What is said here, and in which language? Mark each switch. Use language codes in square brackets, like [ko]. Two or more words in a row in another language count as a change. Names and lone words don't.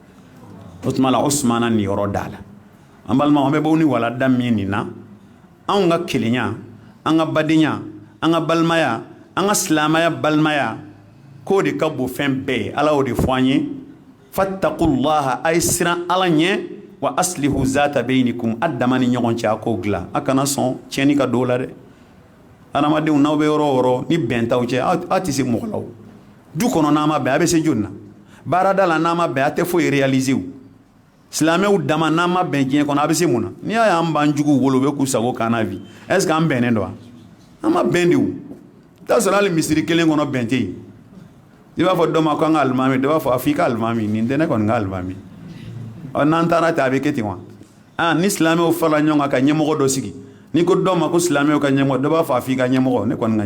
[bm] o tuma la usmana ni yɔrɔ da la an balimaw an bɛ bɔ ni walada min nin na anw ka kelenya an ka badenya an ka balimaya an ka silamaya balimaya k'o de ka bon fɛn bɛɛ ye ala y'o de fɔ an ye fattaqullaha a ye siran ala ɲɛ [ar] وأصلحوا ذات بينكم [bm] a dama ni ɲɔgɔn cɛ a k'o dilan a kana sɔn tiɲɛni ka don o la dɛ adamadenw n'aw bɛ yɔrɔ o yɔrɔ ni bɛn t'aw cɛ aw tɛ se mɔgɔ la o du kɔnɔ n'a ma bɛn a bɛ se joli na baarada la n'a ma bɛn a tɛ foyi réaliser o silamɛw dama n'a ma bɛn diɲɛ kɔnɔ a bɛ se mun na n'i y'a ye an b'an juguw wolo u bɛ k'u sago k'an na bi [fr] est ce que [bm] an bɛnnen don wa an ma bɛn de o i t'a sɔrɔ hali misiri kelen kɔnɔ bɛn tɛ yen i b'a fɔ dɔ ma ko an ka alimami dɔ b'a fɔ a fɔ i ka alimami nin tɛ ne kɔni ka alimami ɔ n'an taara ten a bɛ kɛ ten wa ni silamɛw farala ɲɔgɔn kan ka ɲɛmɔgɔ dɔ sigi ni ko dɔ ma ko silamɛw ka ɲɛmɔgɔ dɔ b'a fɔ a fɔ i ka ɲɛmɔgɔ ne kɔni ka